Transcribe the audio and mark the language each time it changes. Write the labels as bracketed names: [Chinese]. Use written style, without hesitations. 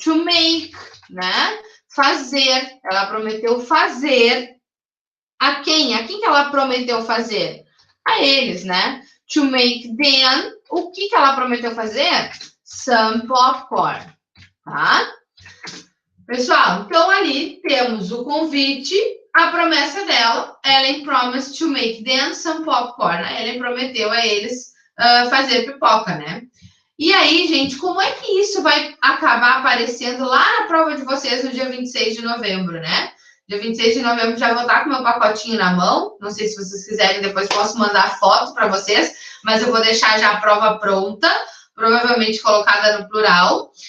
[English] To make, [Portuguese] né? Fazer. Ela prometeu fazer. A quem? A quem que ela prometeu fazer? A eles, né? [English] To make them. [Portuguese] O que ela prometeu fazer? [English] Some popcorn, [Portuguese] tá? Pessoal, então ali temos o convite, a promessa dela. [English] Ellen promised to make them some popcorn. [Portuguese] A Ellen prometeu a eles fazer pipoca, né? E aí, gente, como é que isso vai acabar aparecendo lá na prova de vocês no dia 26 de novembro, né? Dia 26 de novembro já vou estar com meu pacotinho na mão. Não sei se vocês quiserem, depois posso mandar foto para vocês, mas eu vou deixar já a prova pronta, provavelmente colocada no plural.